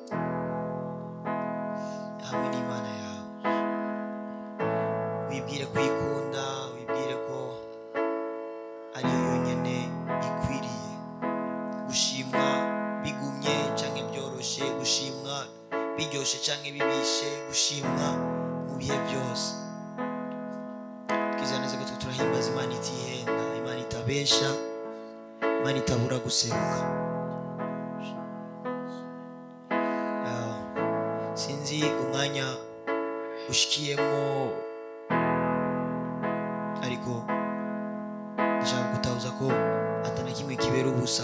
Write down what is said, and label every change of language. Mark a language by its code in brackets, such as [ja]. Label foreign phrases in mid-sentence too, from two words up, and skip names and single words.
[rn] hamwe n'Imana yawe wibwire kwikunda wibwire ko ariyo yonyine ikwiriye gushimwa bigumye canke byoroshe gushimwa biryoshe canke bibishe gushimwa mu bihe byose twizera neza ko turahimbaza Imana itihenda Imana itabesha, Imana itabura guseruka. Sinzi umwanya ushikiyemo, ariko ndashaka gutahuza ko atana kimwe kibera ubusa.